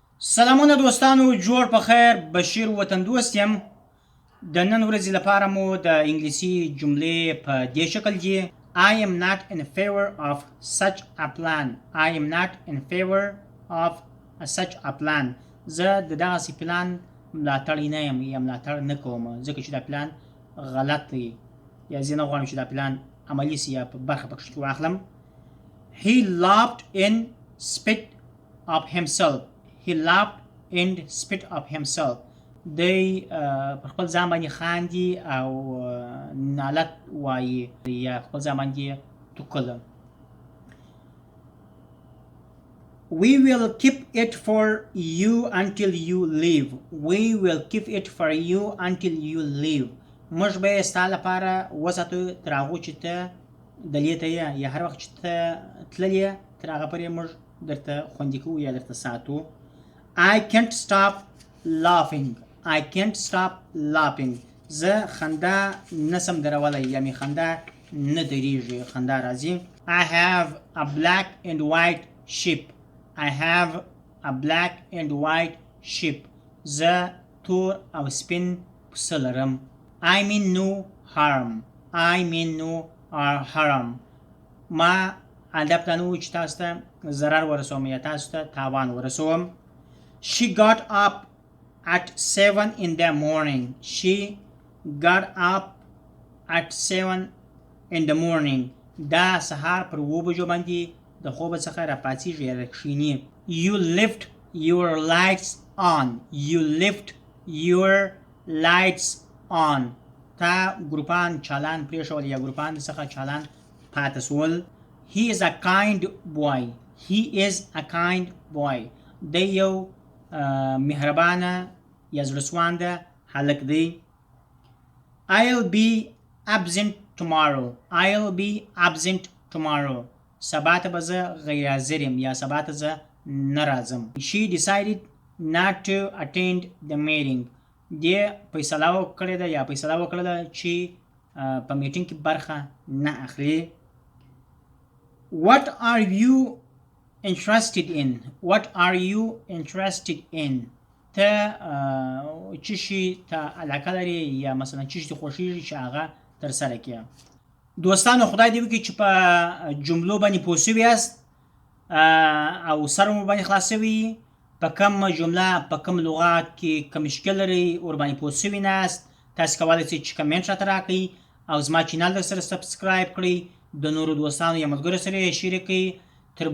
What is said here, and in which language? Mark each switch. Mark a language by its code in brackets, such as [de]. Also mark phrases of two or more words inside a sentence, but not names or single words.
[ps] سلامونه دوستانو، جوړ په خیر. بشیر وطندوست یم. د نن ورځې لپاره مو د انګلیسي جملې په دې شکل دي: [en] I am not in favor of such a plan. I am not in favor of such a plan. [ps] زه د دغسې پلان ملاتړی نه یم یا ملاتړ نه کوم، ځکه چې دا پلان غلط دی یا زه نه غواړم چې دا پلان عملي سي یا په برخه پکښې کې واخلم. [en] He laughed in spite of himself. He laughed and spit of himself. [ps] دی پر خپل ځان باندې خاندي او نالت وایي یا خپل ځان باندې توکله. [en] We will keep it for you until you leave. We will keep it for you until you leave. [ps] موږ به یې ستا لپاره وساتو تر هغو چې ته دلې ته یې یا هر وخت چې ته تللی یې تر هغه پورې موږ درته خوندي کوو یا درته ساتو. [en] I can't stop laughing. I can't stop laughing. [ps] زه خندا نسم درولی یا می خندا نه دریږي، خندا راځي. [en] I have a black and white sheep. I have a black and white sheep. [ps] زه تور او سپین پسه لرم. [en] I mean no harm. I mean no harm. [ps] ما هدف دا نه و چې تاسو ته ضرر ورسوم یا تاسو ته تاوان ورسوم. [en] She got up at 7 in the morning. She got up at 7 in the morning. [ps] دا سهار پر 7 بجو باندې د خوب څخه راپاڅېږي یا راکښېني. [en] You left your lights on. You left your lights on. [ps] تا ګروپان چالان پرېښول یا ګروپان څخه چالان پاتې سول. [en] He is a kind boy. He is a kind boy. [ps] دی یو مهربانه یا زړهسوانده هلک دی. [en] I'll be absent tomorrow. I'll be absent tomorrow. [ps] سبا ته به زه غیر حاضر یم یا سبا ته زه نه راځم. [en] She decided not to attend the meeting. [ps] دی فیصله وکړې ده یا فیصله وکړه ده چې په میټینګ کې برخه نه اخلي. [en] What are you interested in? What are you interested in? [ps] ته چې شي ته علاقه لري یا مثلا چې شي ته خوښېږي چې هغه ترسره کړې. دوستانو، خدای دې وکړي چې په جملو باندې پوه شوي یاست او سر مو باندې خلاص شوي. په کوم جمله په کوم لغات کې کوم مشکل لري ورباندې پوه شوي ناست، تاسو کولی شئ چې کمنټ راته راکړئ او زما چینل درسره سبسکرایب کړئ، د نورو دوستانو یا ملګرو سره یې شریک کړئ.